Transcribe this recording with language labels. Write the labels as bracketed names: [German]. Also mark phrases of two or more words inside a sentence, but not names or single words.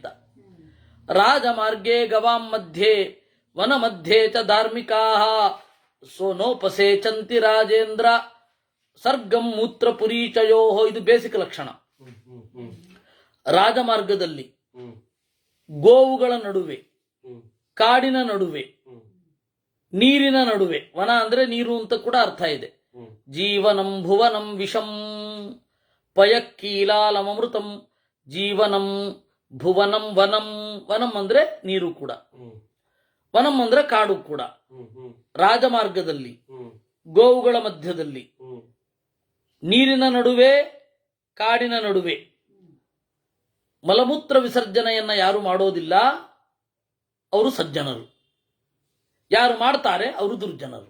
[Sanskrit] ರಾಜಮಾರ್ಗೇ ಗವಾಂ ಮಧ್ಯೆ ವನ ಮಧ್ಯೆ ಚ ಧಾರ್ಮಿಕಾ ಸೋನೋಪಸೇಚಂತಿ ರಾಜೇಂದ್ರ ಸರ್ಗಂ ಮೂತ್ರ ಪುರೀಚಯೋ. [Kannada] ಇದು ಬೇಸಿಕ್ ಲಕ್ಷಣ. ರಾಜಮಾರ್ಗದಲ್ಲಿ, ಗೋವುಗಳ ನಡುವೆ, ಕಾಡಿನ ನಡುವೆ, ನೀರಿನ ನಡುವೆ, ವನ ಅಂದ್ರೆ ನೀರು ಅಂತ ಕೂಡ ಅರ್ಥ ಇದೆ. [Sanskrit] ಜೀವನಂ ಭುವನಂ ವಿಷಂ ಪಯಕ್ಕೀಲಾಲಮೃತಂ. ಜೀವನಂ ಭುವನಂ ವನಂ. [Kannada] ವನಂ ಅಂದ್ರೆ ನೀರು ಕೂಡ, ವನಂ ಅಂದ್ರೆ ಕಾಡು ಕೂಡ. ರಾಜಮಾರ್ಗದಲ್ಲಿ, ಗೋವುಗಳ ಮಧ್ಯದಲ್ಲಿ, ನೀರಿನ ನಡುವೆ, ಕಾಡಿನ ನಡುವೆ ಮಲಮೂತ್ರ ವಿಸರ್ಜನೆಯನ್ನ ಯಾರು ಮಾಡೋದಿಲ್ಲ ಅವರು ಸಜ್ಜನರು, ಯಾರು ಮಾಡ್ತಾರೆ ಅವರು ದುರ್ಜನರು.